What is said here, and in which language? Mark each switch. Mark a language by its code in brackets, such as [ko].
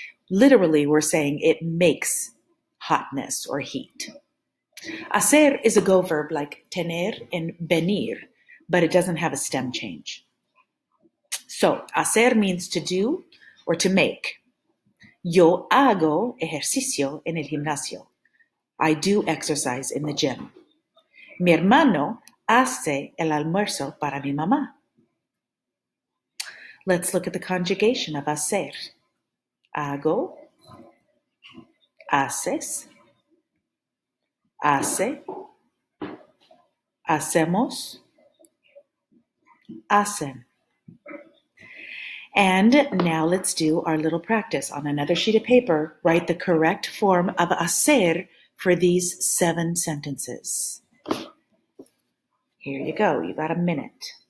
[en] Literally, we're saying it makes hotness or heat. Hacer is a go verb like tener and venir, but it doesn't have a stem change. So, hacer means to do or to make. [es] Yo hago ejercicio en el gimnasio. [en] I do exercise in the gym. [es] Mi hermano hace el almuerzo para mi mamá. [en] Let's look at the conjugation of hacer. [es] Hago, haces, hace, hacemos, hacen. [en] And now let's do our little practice. On another sheet of paper, write the correct form of hacer for these 7 sentences. Here you go. You got a minute.